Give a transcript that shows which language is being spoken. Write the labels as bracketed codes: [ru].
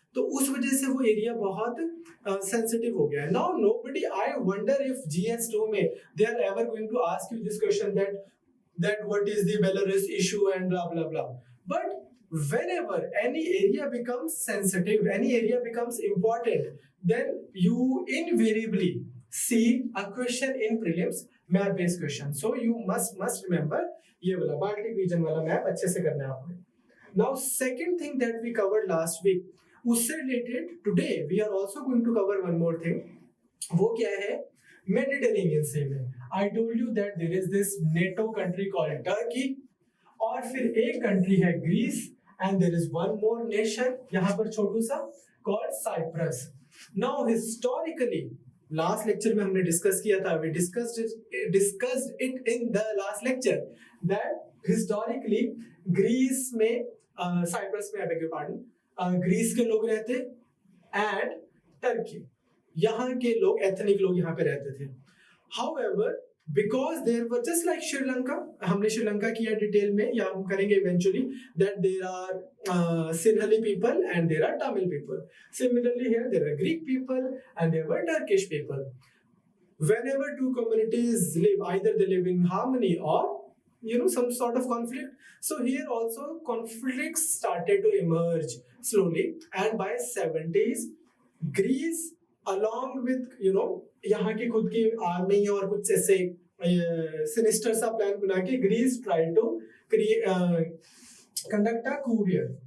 [hi] तो उस वजह से वो एरिया बहुत सेंसिटिव हो गया है. [en] now nobody, I wonder if GS2 [hi] में [en] They are ever going to ask you this question that what is the Belarus issue and blah blah blah. But whenever any area becomes sensitive, any area becomes important, then you invariably see a question in prelims, map based question. So you must remember [hi] ये वाला Baltic region वाला map अच्छे से करना है आपने. [en] Now second thing that we covered last week, [hi] उससे related [en] today we are also going to cover one more thing. [hi] वो क्या है? [en] Mediterranean Sea में I told you that there is this NATO country called Turkey, [hi] और फिर एक country है Greece, [en] and there is one more nation [hi] यहाँ पर छोटू सा [en] called Cyprus. [hi] Now historically, last lecture में हमने डिस्कस किया था, [en] we discussed it in the last lecture [hi] that historically Greece में साइप्रस में, [en] I beg your pardon, [hi] Greece के लोग रहते and टर्की, यहाँ के लोग, एथनिक लोग यहाँ पे रहते थे. [en] However, because there were just like Sri Lanka, [hi] हमने श्रीलंका किया डिटेल में, या हम करेंगे [en] eventually, that there are Sinhali people and there are Tamil people. Similarly here there are Greek people and there were Turkish people. Whenever 2 communities live, either they live in harmony or some sort of conflict. So here also conflicts started to emerge slowly, and by 70s Greece along with [hi] यहाँ की खुद की army और कुछ ऐसे sinister सा plan बना के [en] Greece try to conduct a coup here.